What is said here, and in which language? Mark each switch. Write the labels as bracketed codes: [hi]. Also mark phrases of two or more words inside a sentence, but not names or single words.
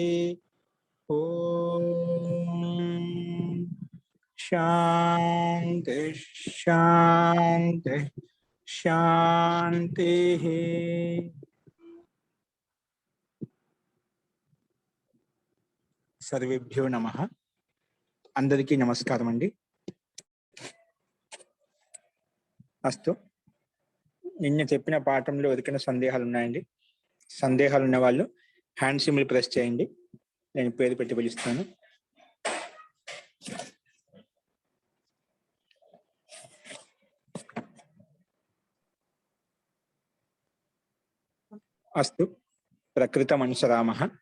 [sa] ओम शांति शांति शांति। सर्वेभ्यो नमः। [te] అందరికీ నమస్కారం అండీ। अस्तु నిన్న చెప్పిన పాఠంలో ఎవరికైనా సందేహాలు ఉన్నాయండి? సందేహాలు ఉన్న వాళ్ళు [en] hand symbol press [te] చేయండి, నేను పేరు పెట్టి పిలుస్తాను. [sa] అస్తు ప్రకృతం అనుసరామః.